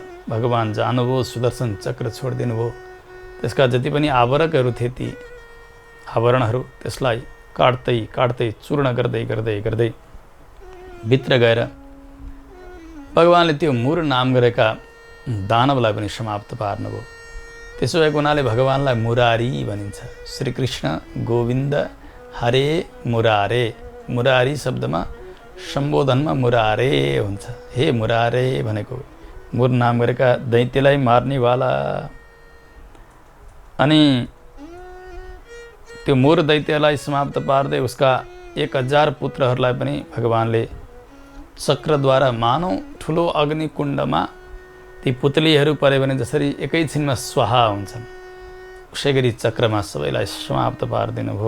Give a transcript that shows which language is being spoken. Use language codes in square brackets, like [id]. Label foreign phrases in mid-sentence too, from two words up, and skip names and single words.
[ne] भगवान जानुभयो, सुदर्शन चक्र छोडिदिनु भयो। त्यसका जति पनि आवरणहरू थिए ती आवरणहरू त्यसलाई काट्दै काट्दै चूर्ण गर्दै गर्दै गर्दै भित्र गएर भगवानले त्यो मुर नाम गरेका दानवलाई पनि समाप्त पार्नुभयो। त्यसो भएको हुनाले भगवानलाई मुरारी भनिन्छ। [sa] श्रीकृष्ण गोविन्द हरे मुरारे। [ne] मुरारी शब्दमा सम्बोधनमा मुरारे हुन्छ। हे मुरारे भनेको मुर नाम गरेका दैत्यलाई मार्नेवाला। अनि त्यो मुर दैत्यलाई समाप्त पार्दै उसका 1000 पुत्रहरूलाई पनि भगवानले चक्रद्वारा मानौ ठुलो अग्निकुण्डमा ती पुतलीहरू परे भने जसरी एकैछिनमा स्वाहा हुन्छन् उसै गरी चक्रमा सबैलाई समाप्त पारिदिनु भयो।